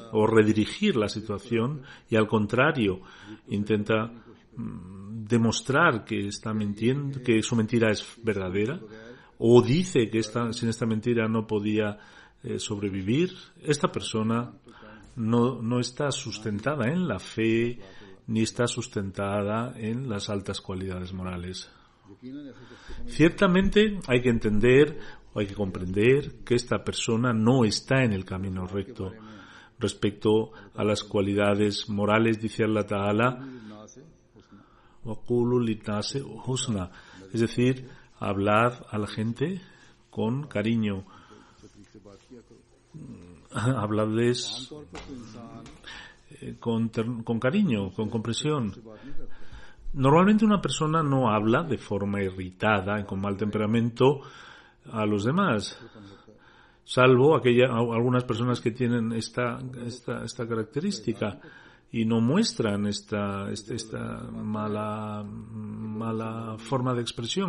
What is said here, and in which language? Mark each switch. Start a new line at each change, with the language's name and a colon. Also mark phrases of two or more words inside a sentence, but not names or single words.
Spanish: o redirigir la situación, y al contrario intenta demostrar que está mintiendo, que su mentira es verdadera, o dice que sin esta mentira no podía sobrevivir, esta persona no está sustentada en la fe ni está sustentada en las altas cualidades morales. Ciertamente hay que entender o hay que comprender que esta persona no está en el camino recto. Respecto a las cualidades morales, dice Allah Ta'ala,
Arabic: وَقُولُوا لِلنَّاسِ حُسْنًا,
Spanish: es decir, hablad a la gente con cariño. Habladles con cariño, con comprensión. Normalmente una persona no habla de forma irritada, con mal temperamento a los demás, salvo algunas personas que tienen esta característica y no muestran esta mala forma de expresión.